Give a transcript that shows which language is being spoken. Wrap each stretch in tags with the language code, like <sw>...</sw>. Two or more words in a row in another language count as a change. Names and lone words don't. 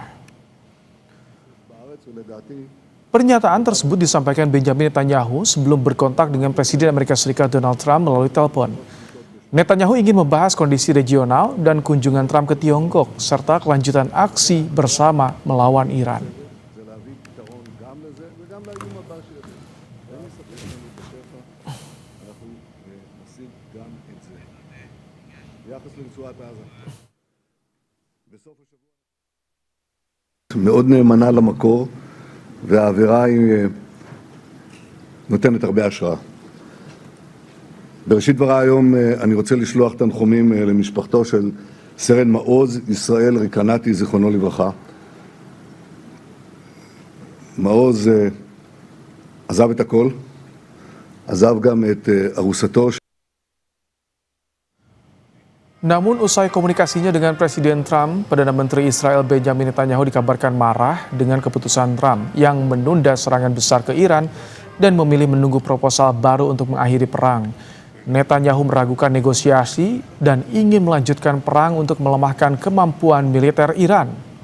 <id>Pernyataan tersebut disampaikan Benjamin Netanyahu sebelum berkontak dengan Presiden Amerika Serikat Donald Trump melalui telepon. Netanyahu ingin membahas kondisi regional dan kunjungan Trump ke Tiongkok, serta kelanjutan aksi bersama melawan Iran.</id> <he>מאוד נאמנה למקור, והאווירה היא נותנת הרבה השראה. בראשית דבריי היום אני רוצה לשלוח תנחומים למשפחתו של סרן מעוז ישראל ריקנתי, זיכרונו לברכה. מעוז עזב את הכל, עזב גם את ארוסתו.</he> <id>Namun usai komunikasinya dengan Presiden Trump, Perdana Menteri Israel Benjamin Netanyahu dikabarkan marah dengan keputusan Trump yang menunda serangan besar ke Iran dan memilih menunggu proposal baru untuk mengakhiri perang. Netanyahu meragukan negosiasi dan ingin melanjutkan perang untuk melemahkan kemampuan militer Iran.</id>